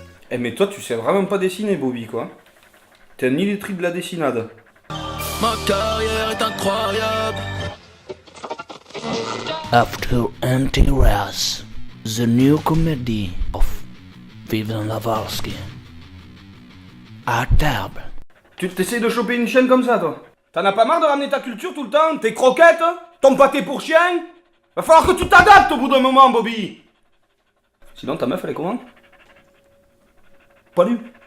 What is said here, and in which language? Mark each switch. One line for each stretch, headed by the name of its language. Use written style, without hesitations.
French: Eh mais toi tu sais vraiment pas dessiner Bobby quoi. T'es un illettré de la dessinade. Ma carrière est incroyable.
English: After Anti-Raz, the new comedy of Vivian Lavalsky.
French: À table. Tu t'essayes de choper une chienne comme ça toi? T'en as pas marre de ramener ta culture tout le temps? Tes croquettes? Ton pâté pour chien? Va falloir que tu t'adaptes au bout d'un moment Bobby. Sinon ta meuf elle est comment? Pas lu.